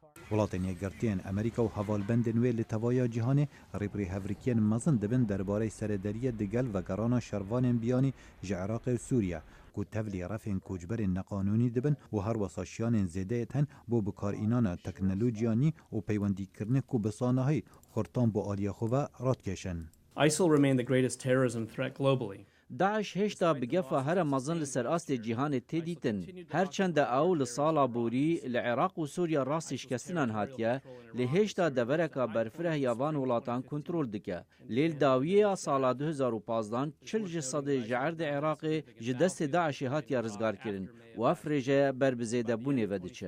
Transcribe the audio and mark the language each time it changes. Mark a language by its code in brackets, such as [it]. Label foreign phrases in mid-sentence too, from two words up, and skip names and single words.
[ku] Welatên yekgirtiyên Amerîka û hevalbendên wê li tevaya cîhanê rêbirî hevrikiyên mezin dibin derbarê serêderiyê digel vegerana şervanên biyanî ji Iraqê û Sûriye ku tevlî refên koçberên neqanûnî dibin û her wesa şiyanên zêdeyê tên bo bikarînana teknolojiya nî û peywendîkirinê ku bi sanahî xurtan bo aliya xwe ve radkeşin. [en] ISIL remained the greatest terrorism threat globally. [ku] Daesh hêşta bi gefa here mezin li ser astê cîhanê tê dîtin. Herçende ew li sala borî li Iraq û Sûriya rastî şikestinan hatiye, lê hêşta devereka berfireh ya van welatan kontrol dike. Lêl dawiyeya sala 2015 çil ji sedê ji erdê Iraqê ji destê Daeshê hatiye rizgarkirin û ev rêje ber bi zêdebûnê ve diçe.